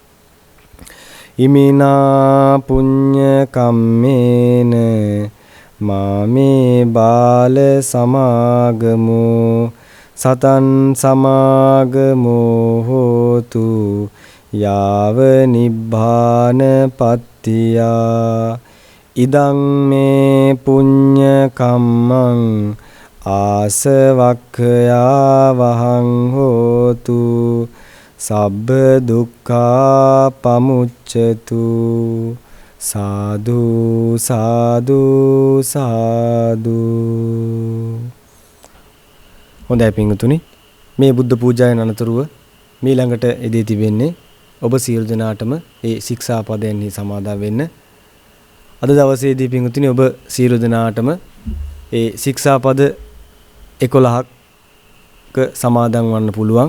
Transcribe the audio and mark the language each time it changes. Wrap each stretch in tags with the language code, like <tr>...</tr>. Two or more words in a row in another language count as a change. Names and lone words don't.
<pi>ඉමිනා පුඤ්ඤ කම්මේන මාමේ බාල සමාගමෝ සතන් සමාගමෝ හෝතු යාව නිබ්බාන පත්තියා. ඉදං මේ පුඤ්ඤ කම්මං ආසවක්ඛයා වහං හෝතු සබ්බ දුක්ඛා පමුච්ඡතු.</pi> <si>සාදු සාදු සාදු. හොඳයි පිංගුතුනි, මේ බුද්ධ පූජාවෙන් අනතුරුව මීළඟට එදී තිබෙන්නේ ඔබ සියලු දෙනාටම ඒ ශික්ෂාපදයන්හි සමාදන් වෙන්න. අද දවසේදී පිංගුතුනි ඔබ සියලු දෙනාටම ඒ ශික්ෂාපද 11ක සමාදන් වන්න පුළුවන්.</si>